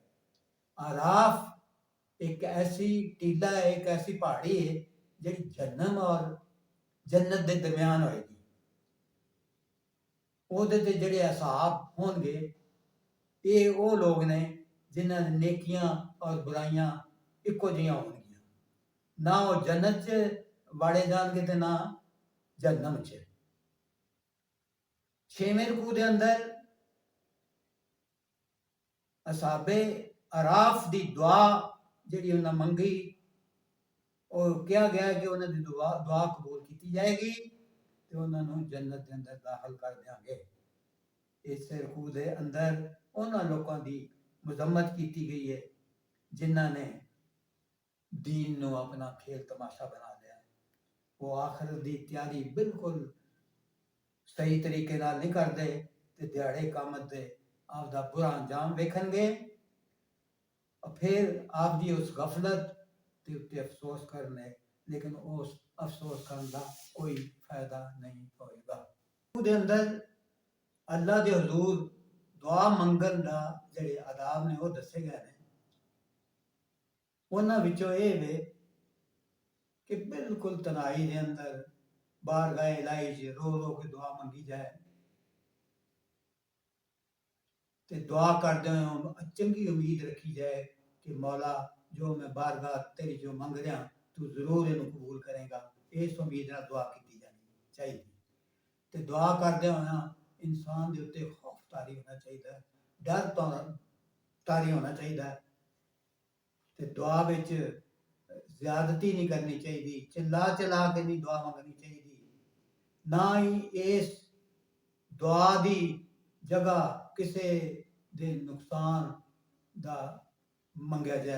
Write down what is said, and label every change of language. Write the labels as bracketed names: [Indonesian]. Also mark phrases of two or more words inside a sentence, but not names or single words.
[Urdu] اعراف ایک ایسی ٹیلا ہے، ایک ایسی پہاڑی ہے [Punjabi] جڑی جہنم اور جنت دے درمیان ہوئے گی۔ وہ جڑے اصحاب ہون گے یہ وہ لوگ نے جنہاں نے نیکیاں اور برائیاں ایکو جیاں ہون گیاں، نہ وہ جنت چ واڑے جان گے تے نہ جہنم چ۔ چھویں رکوع دے اندر اصحاب اعراف دی دعا جڑی انہاں منگی اور کیا گیا کہ انہاں دی دعا قبول کی جائے گی تے انہاں نوں جنت دے اندر داخل کر دیاں گے۔ اس رکوع دے اندر انہاں لوکاں دی مذمت کیتی گئی ہے جنہاں نے دین نو اپنا کھیل تماشا بنا لیا۔ وہ آخرت دی تیاری بالکل صحیح طریقے نال نہیں کردے تے دیہڑے قیامت دے آپ دا برا انجام ویکھن گے اور پھر آپ دی اس غفلت تے اتے افسوس کرنے، لیکن اس افسوس کرن دا کوئی فائدہ نہیں ہوئے گا۔ دے اندر اللہ دے حضور دعا منگن دا جڑے آداب نے وہ دسے گئے ہیں۔ انہاں وچوں اے وے کہ بالکل تنہائی دے اندر بارگاہ الہی چ رو رو کے دعا منگی جائے تے دعا کردے ہوئے چنگی امید رکھی جائے کہ مولا جو میں بارگاہ تیری جو منگ رہا تو ضرور انہوں قبول کرے گا۔ اس امید نال دعا کی جانی چاہیے تے دعا کردے ہوئے انسان دے اوتے خوف طاری ہونا چاہیے، ڈر طاری ہونا چاہیے تے دعا وچ زیادتی نہیں کرنی چاہیے، چلا چلا کے نہیں دعا منگنی چاہیے، نہ ہی اس دعا دی جگہ کسے دے نقصان دا منگیا جائے۔